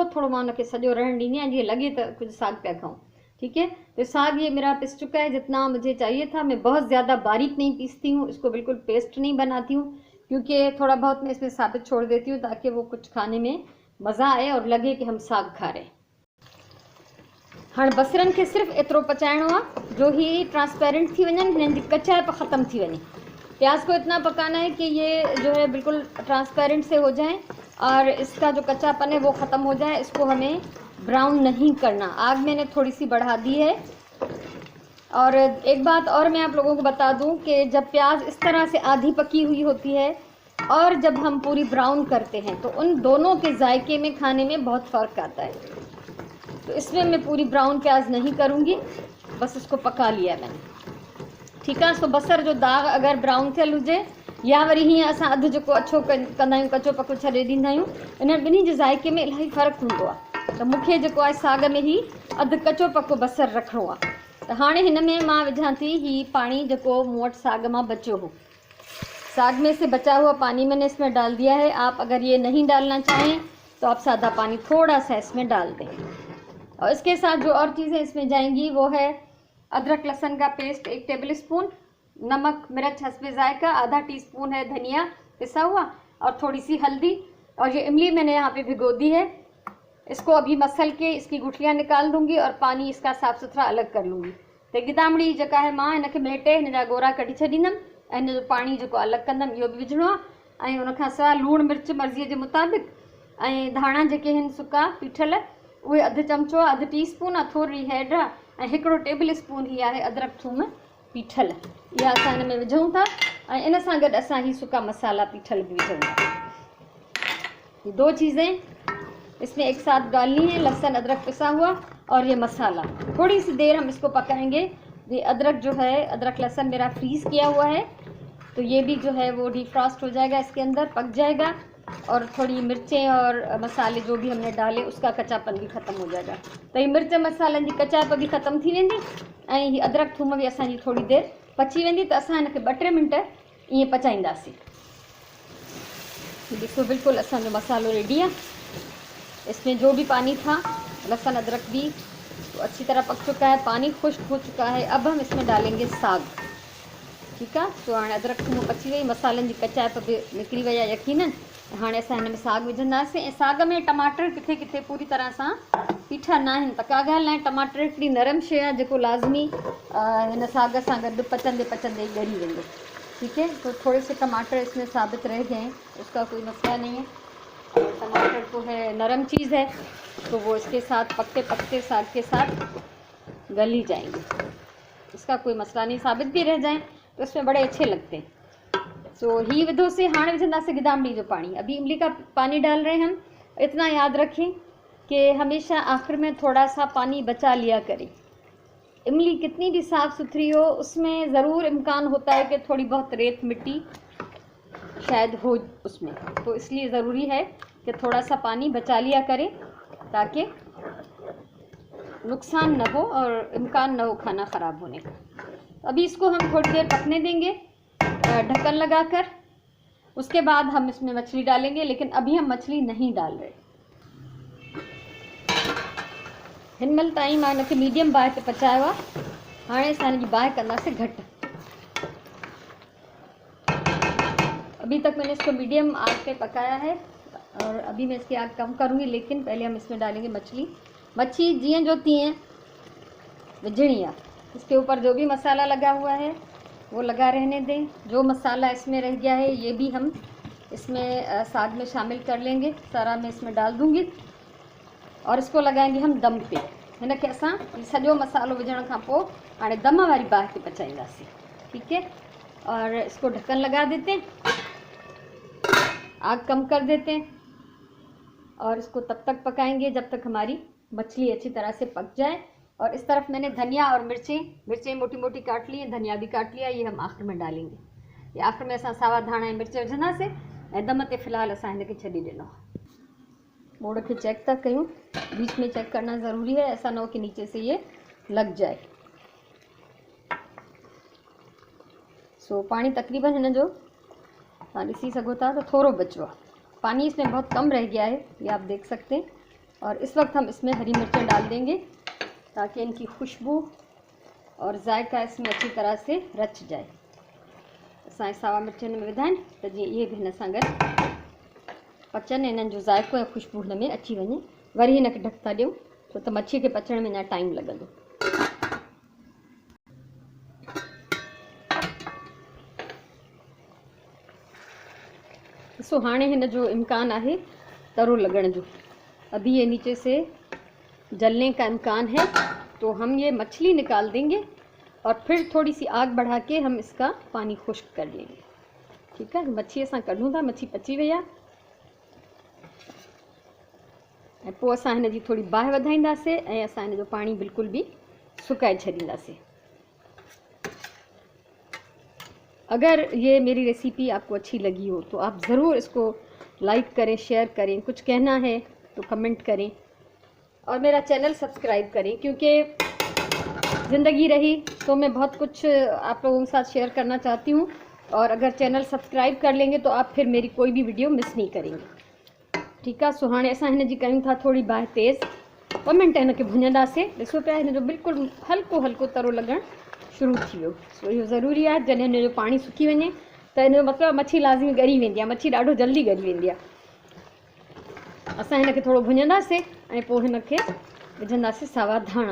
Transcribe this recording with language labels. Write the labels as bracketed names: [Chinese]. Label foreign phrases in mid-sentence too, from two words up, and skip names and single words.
[Sindhi] थोड़ो मां उनखे सॼो रहण ॾींदी आहियां, जीअं लॻे त कुछ साग पिया खाऊं। [Hindi] ठीक है। तो साग ये मेरा पिस चुका है जितना मुझे चाहिए था। मैं बहुत ज़्यादा बारीक नहीं पीसती हूँ, इसको बिल्कुल पेस्ट नहीं बनाती हूँ, क्योंकि थोड़ा बहुत मैं इसमें साबित छोड़ देती हूँ ताकि वो कुछ खाने में मज़ा आए और लगे कि हम साग खा रहे हैं। [Sindhi] हाँ, बसरन के सिर्फ एतिरो पचाइणो आहे जो ही ट्रांसपेरेंट थी वञनि, हिननि जी कचाइप ख़त्म थी वञे। [Hindi] प्याज को इतना पकाना है कि ये जो है बिल्कुल ट्रांसपेरेंट से हो जाए, और इसका जो कच्चापन है वो ख़त्म हो जाए। इसको हमें ब्राउन नहीं करना। आग मैंने थोड़ी सी बढ़ा दी है। और एक बात और मैं आप लोगों को बता दूं कि जब प्याज इस तरह से आधी पकी हुई होती है और जब हम पूरी ब्राउन करते हैं, तो उन दोनों के जायके में, खाने में बहुत फ़र्क आता है। तो इसमें मैं पूरी ब्राउन प्याज नहीं करूँगी, बस इसको पका लिया मैंने। ठीक है। [Sindhi] सो बसर जो दाग अगर ब्राउन थियल हुजे, या वरी हीअं असां अधु जेको अछो कंदा आहियूं, कचो पको छॾे ॾींदा आहियूं, इन ॿिन्ही जे जाइके में इलाही फ़र्क़ु हूंदो आहे। त मूंखे जेको आहे साग में ही अधु कचो पको बसर रखिणो आहे। त हाणे हिन में मां विझां थी ही पानी जेको मूं वटि साग मां बचियो हो। [Hindi] साग में से बचा हुआ पानी मैंने इसमें डाल दिया है। आप अगर ये नहीं डालना चाहें तो आप सादा पानी थोड़ा सा इसमें डाल दें। और इसके साथ जो और चीज़ें इसमें जाएंगी वो है अदरक लहसुन का पेस्ट 1 टेबल स्पून, नमक मिर्च हस्बे जायका आधा टीस्पून है, धनिया पिसा हुआ, और थोड़ी सी हल्दी। और ये इमली मैंने यहाँ पे भिगो दी है। इसको अभी मसल के इसकी गुठलियाँ निकाल दूंगी और पानी इसका साफ़ सुथरा अलग कर लूँगी। [Sindhi] तो गिदामड़ी जेका है मां हिनखे मेटे हिन जा गोरा कढी छॾींदमि, ऐं हिन जो पाणी जेको अलॻि कंदमि, इहो बि विझणो आहे। ऐं उन खां सवाइ लूणु मिर्च मर्ज़ीअ जे मुताबिक़, ऐं धाणा जेके आहिनि सुका पीठल उहे अधु चमचो आहे, अधु टीस्पून आहे, थोरी हैड आहे, ऐं हिकिड़ो टेबल स्पून ही आहे अदरक थूम पीठल, इहा असां हिन में विझूं था। ऐं इन सां गॾु असां ही सुका मसाला पीठल भी विझूं था। [Hindi] ये 2 चीज़ें इसमें एक साथ डालनी है, लहसुन अदरक पिसा हुआ और ये मसाला। थोड़ी सी देर हम इसको पकाएंगे। ये अदरक जो है, अदरक लहसुन मेरा फ्रीज़ किया हुआ है, तो ये भी जो है वो डीफ्रॉस्ट हो जाएगा, इसके अंदर पक जाएगा, और थोड़ी मिर्चें और मसाले जो भी हमने डाले उसका कच्चापन भी ख़त्म हो जाएगा। [Sindhi] तो ये मिर्च मसालनि जी कचाइप भी ख़त्म थी वेंदी, ऐं हीअ अदरक थूम भी असांजी थोड़ी देर पची वेंदी, त असां हिनखे 2-3 मिंट ईअं पचाईंदासीं। ॾिसो बिल्कुल असांजो मसालो रेडी है। [Hindi] इसमें जो भी पानी था, लहसुन अदरक भी तो अच्छी तरह पक चुका है, पानी खुश्क हो चुका है। अब हम इसमें डालेंगे साग। ठीक है, तो हाँ [Sindhi] अदरक थूम पची वही, मसालन की कचाइप भी निकरी वही है यकीनन। हाँ असां हिन में साग विझंदासीं, ऐं साग में टमाटर किथे किथे पूरी तरह सां पीठा न आहिनि, त का ॻाल्हि न आहे, टमाटर हिकिड़ी नरम शइ आहे जेको लाज़मी हिन साग सां गॾु पचंदे पचंदे ॻरी वेंदो। [Hindi] ठीक है, तो थोड़े से टमाटर इसमें साबित रह गए, उसका कोई मसला नहीं है। और टमाटर तो है नरम चीज़ है, तो वो इसके साथ पकते पकते साग के साथ गल ही जाएंगे, इसका कोई मसला नहीं। साबित भी रह जाएं तो इसमें बड़े अच्छे लगते हैं। [Sindhi] सो ही विधो से हाणे विझंदा से गिदामड़ी जो पानी। [Hindi] अभी इमली का पानी डाल रहे हैं हम। इतना याद रखें कि हमेशा आखिर में थोड़ा सा पानी बचा लिया करें। इमली कितनी भी साफ़ सुथरी हो, उसमें ज़रूर इम्कान होता है कि थोड़ी बहुत रेत मिट्टी शायद हो उसमें, तो इसलिए ज़रूरी है कि थोड़ा सा पानी बचा लिया करें ताकि नुकसान न हो और इम्कान न हो खाना ख़राब होने का। अभी इसको हम थोड़ी देर पकने देंगे ढक्कन लगाकर। उसके बाद हम इसमें मछली डालेंगे, लेकिन अभी हम मछली नहीं डाल रहे। [Sindhi] हिन महिल ताईं मां हिनखे मीडियम बाहि ते पचायो आहे। हाणे असां हिनजी बाहि कंदासीं घटि। [Hindi] अभी तक मैंने इसको मीडियम आग पे पकाया है और अभी मैं इसकी आग कम करूँगी, लेकिन पहले हम इसमें डालेंगे मछली। [Sindhi] मच्छी जीअं जो तीअं विझणी है। [Hindi] इसके ऊपर जो भी मसाला लगा हुआ है वो लगा रहने दें। जो मसाला इसमें रह गया है ये भी हम इसमें साग में शामिल कर लेंगे, सारा मैं इसमें डाल दूँगी और इसको लगाएंगे हम दम पे। [Sindhi] हिनखे असां सॼो मसालो विझण खां पोइ हाणे दम वारी बाहि ते पचाईंदासीं। [Hindi] ठीक है, और इसको ढक्कन लगा देते हैं, आग कम कर देते हैं और इसको तब तक पकाएंगे जब तक हमारी मछली अच्छी तरह से पक जाए। और इस तरफ मैंने धनिया और मिर्चें मोटी मोटी काट ली हैं, धनिया भी काट लिया, ये हम आखिर में डालेंगे। [Sindhi] ये आखिर में असां सावा धाणा ऐं मिर्च विझंदासीं ऐं दम ते फ़िलहाल असां हिनखे छॾे ॾिनो। मोड़ के चेक था कयूं, [Hindi] बीच में चेक करना ज़रूरी है, ऐसा ना हो कि नीचे से ये लग जाए। [Sindhi] सो पानी तकरीबन हिन जो तव्हां ॾिसी सघो था तो थोड़ो बचो आहे, [Hindi] पानी इसमें बहुत कम रह गया है, ये आप देख सकते हैं। और इस वक्त हम इसमें हरी मिर्चें डाल देंगे ताकि इनकी खुशबू और जायका इसमें अच्छी तरह से रच जाए। [Sindhi] असां सावा मिर्च में विधा आहिनि त जीअं इहे बि हिन सां गॾु पचनि, इन्हनि जो जायको ऐं खुशबू हिन में अची वञे। वरी हिनखे ढक था ॾियूं छो त मच्छीअ खे पचण में अञा टाइम लॻंदो। ॾिसो हाणे हिन जो इम्कान आहे तरो लॻण जो। [Hindi] अभी ये नीचे से जलने का इम्कान है, तो हम ये मछली निकाल देंगे और फिर थोड़ी सी आग बढ़ा के हम इसका पानी खुश्क कर लेंगे। ठीक है, [Sindhi] मच्छी असां कढूं था, मच्छी पची वई आहे ऐं पोइ असां हिन जी थोड़ी बाहि वधाईंदासीं ऐं असां हिन जो पानी बिल्कुल भी सुकाए छॾींदासीं। [Hindi] अगर ये मेरी रेसिपी आपको अच्छी लगी हो तो आप ज़रूर इसको लाइक करें, शेयर करें, कुछ कहना है तो कमेंट करें और मेरा चैनल सब्सक्राइब करें, क्योंकि ज़िंदगी रही तो मैं बहुत कुछ आप लोगों के साथ शेयर करना चाहती हूँ। और अगर चैनल सब्सक्राइब कर लेंगे तो आप फिर मेरी कोई भी वीडियो मिस नहीं करेंगे। ठीक है, [Sindhi] सो हाणे असां हिन जी कयूं था थोड़ी बाहि तेज़, ॿ मिंट हिनखे भुञंदासीं। ॾिसो पिया हिन जो बिल्कुलु हल्को हल्को तरो लॻणु शुरू थी वियो। सो इहो ज़रूरी आहे, जॾहिं हिन जो पाणी सुकी वञे त हिन जो मतिलबु मच्छी लाज़मी ॻरी वेंदी आहे, मच्छी ॾाढो जल्दी ॻरी वेंदी आहे। असां हिनखे थोरो भुञंदासीं ऐं पोइ हिनखे विझंदासीं सावा धाणा।